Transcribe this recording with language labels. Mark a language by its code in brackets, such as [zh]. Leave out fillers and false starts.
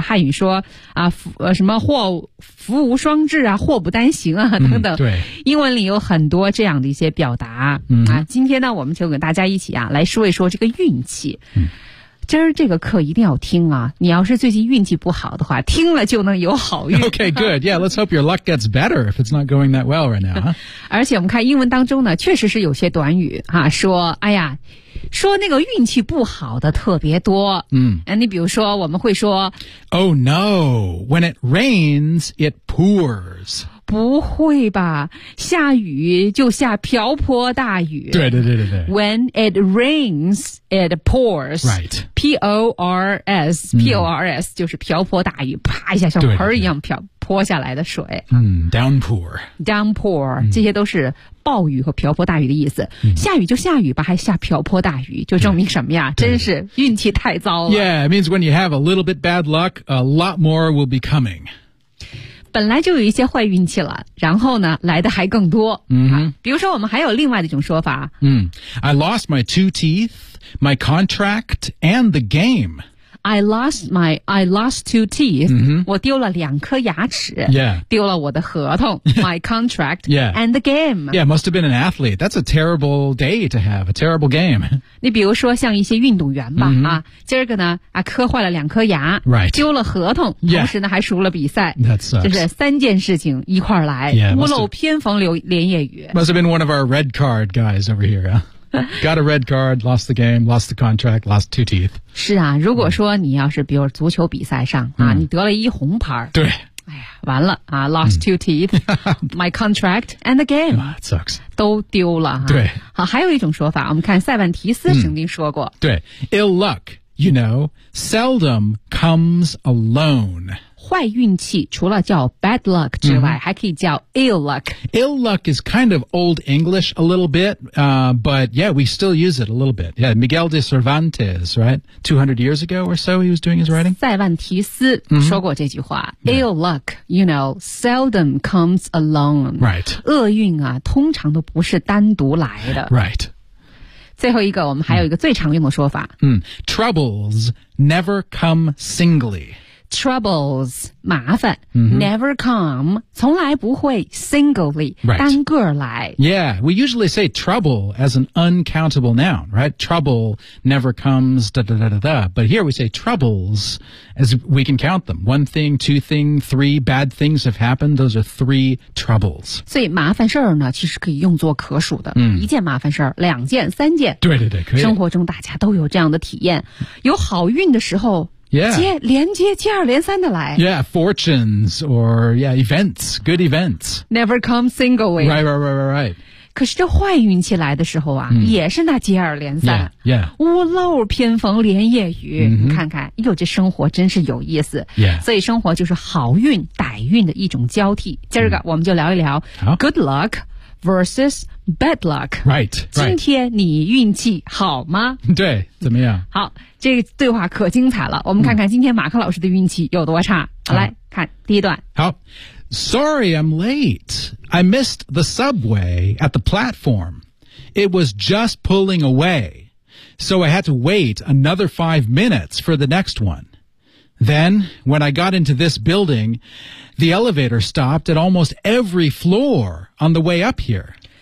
[zh] 汉语说啊，福无双至啊，祸不单行啊，等等。对，英文。里有很多这样的一些表达，今天呢，我们就跟大家一起啊，来说一说这个运气。今儿这个课一定要听啊，你要是最近运气不好的话，听了就能有好运。 [en] Okay, good. Yeah, let's hope your luck gets better if it's not going that well right now. [zh] 而且我们看英文当中呢，确实是有些短语啊，说哎呀，说那个运气不好的特别多。你比如说我们会说 [en] ，Oh no, when it rains, it pours. [zh] 不会吧，下雨就下瓢泼大雨。对。 [en] When it rains, it pours. Right. [zh] P-O-R-S, P-O-R-S 就是瓢泼大雨，啪一下像盆一样泼下来的水。 [en] Downpour. [zh] Downpour, 这些都是暴雨和瓢泼大雨的意思。下雨就下雨吧，还下瓢泼大雨，就证明什么呀，真是运气太糟了。 [en] Yeah, it means when you have a little bit bad luck, a lot more will be coming. [zh] 本来就有一些坏运气了，然后呢来的还更多。比如说我们还有另外的一种说法。 [en] I lost my two teeth, my contract, and the game. I lost two teeth. [zh] 我丢了两颗牙齿。丢了我的合同。 [en] My contract. And the game. Yeah, must have been an athlete. That's a terrible day to have, a terrible game. [zh] 你比如说像一些运动员吧。今儿个呢磕坏了两颗牙。 [en] Right. [zh] 丢了合同。同时呢还输了比赛。 [en] That sucks. [zh] 就是三件事情一块来。 [en] Yeah, [zh] 屋漏偏逢连夜雨。 [en] Must have been one of our red card guys over here, huh? Got a red card, lost the game, lost the contract, lost two teeth. [zh] 是啊，如果说你要是比如足球比赛上啊，你得了一红牌。对。完了啊 [en] ,lost two teeth, my contract, and the game. That sucks. [zh] 都丢了。对。好，还有一种说法，我们看塞万提斯曾经说过。 [en] 对。Ill luck, you know, seldom comes alone. [zh] 坏运气除了叫 bad luck 之外还可以叫 ill luck. [en] Ill luck is kind of old English a little bit, but yeah, we still use it a little bit. Yeah, Miguel de Cervantes, right? 200 years ago or so, he was doing his writing. [zh] 塞万提斯说过这句话。 [en] Ill luck, you know, seldom comes alone. Right. [zh] 厄运啊通常都不是单独来的。 [en] Right. [zh] 最后一个我们还有一个最常用的说法。 [en] Troubles never come singly. troubles, [zh] 麻烦、 [en] mm-hmm. never come, [zh] 从来不会 [en] singly,、 right. [zh] 单个来 [en] Yeah, we usually say trouble as an uncountable noun, right? Trouble never comes, da da da da da. But here we say troubles as we can count them. One thing, two thing, three bad things have happened. Those are three troubles. [zh] 所以麻烦事儿呢其实可以用作可数的、 mm. 一件麻烦事儿两件三件对对对可以生活中大家都有这样的体验有好运的时候 [en] Yeah. [zh] 接二连三的来。 [en] Yeah, fortunes or, yeah, events, good events. Never come singly. Right, right, right, right, right. [zh] 可是这坏运气来的时候啊、mm. 也是那接二连三。 [en] Yeah, yeah. [zh] 屋漏偏逢连夜雨、 mm-hmm. 你看看哟这生活真是有意思。 [en] Yeah. [zh] 所以生活就是好运歹运的一种交替。今儿个我们就聊一聊、 mm. [en] good luck versus bad luck. Right, right. [zh] 今天你运气好吗对怎么样好。这个对话可精彩了我们看看今天马克老师的运气有多差、嗯、好来看第一段 [en] 好 Sorry I'm late I missed the subway at the platform It was just pulling away So I had to wait another 5 minutes for the next one Then when I got into this building The elevator stopped at almost every floor on the way up here